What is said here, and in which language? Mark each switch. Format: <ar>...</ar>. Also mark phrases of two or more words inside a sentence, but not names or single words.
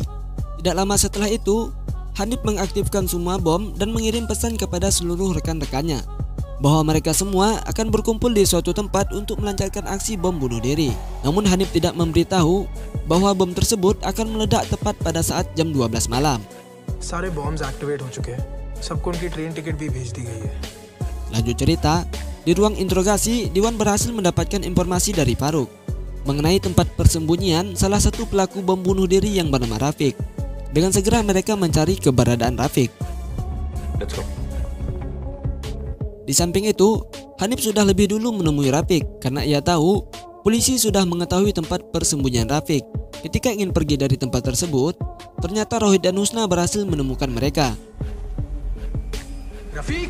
<id>Tidak lama setelah itu, Hanif mengaktifkan semua bom dan mengirim pesan kepada seluruh rekan-rekannya bahwa mereka semua akan berkumpul di suatu tempat untuk melancarkan aksi bom bunuh diri. Namun Hanif tidak memberitahu bahwa bom tersebut akan meledak tepat pada saat jam 12 malam.</id> <hi>सारे</hi> <en>bombs activate</en> <hi>हो चुके हैं। सबको उनकी</hi> <en>train ticket</en> <hi>भी भेज दी गई है।</hi> <id>Lanjut cerita, di ruang interogasi, Diwan berhasil mendapatkan informasi dari Faruk mengenai tempat persembunyian salah satu pelaku bom bunuh diri yang bernama Rafiq. Dengan segera mereka mencari keberadaan Rafiq.</id> <en>Let's go.</en> <id>Di samping itu, Hanif sudah lebih dulu menemui Rafiq karena ia tahu polisi sudah mengetahui tempat persembunyian Rafiq. Ketika ingin pergi dari tempat tersebut, ternyata Rohit dan Husna berhasil menemukan mereka. Rafiq!</id>